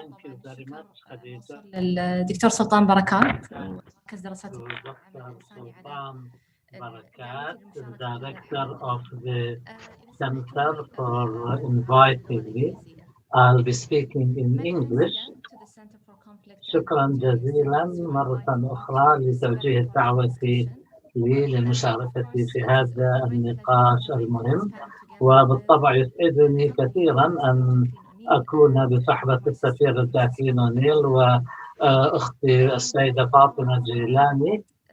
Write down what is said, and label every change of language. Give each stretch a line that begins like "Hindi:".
Arabic: طبعا الشكر للدكتور سلطان بركات مركز دراسات الإنساني على
English: Director of the Center for inviting me. I'll be speaking in English.
Arabic: شكرا جزيلا مرة أخرى لتوجيه الدعوة لي للمشاركة في هذا النقاش المهم، وبالطبع يسعدني كثيرا أن أكون بصحبة السفيرة جاكلين أونيل وأختي السيدة فاطمة جيلاني.